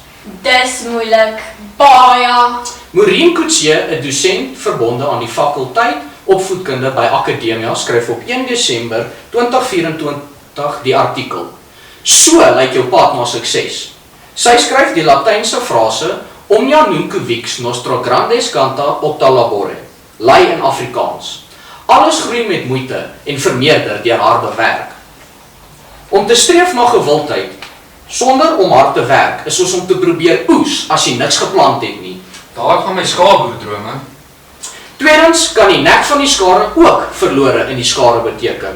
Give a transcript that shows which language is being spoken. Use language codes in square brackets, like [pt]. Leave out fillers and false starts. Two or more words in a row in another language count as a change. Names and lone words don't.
[af] Dis moeilik. Baie. Maureen Coetzee, 'n dosent verbonde aan die fakulteit opvoedkunde by Akademia, skryf op 1 Desember 2024 die artikel. So lyk jou pad na sukses. Sy skryf die Latynse frase [la] omnia nunc vix nostra grandes canta octa labore, [af] lei in Afrikaans. Alles groei met moeite en vermeerder deur harde werk. Om te streef na gewildheid sonder om hard te werk is soos om te probeer oes as jy niks geplant het nie. Daar gaan my skaapboerdrome. Tweedens kan die nek van die skare ook verlore in die skare beteken.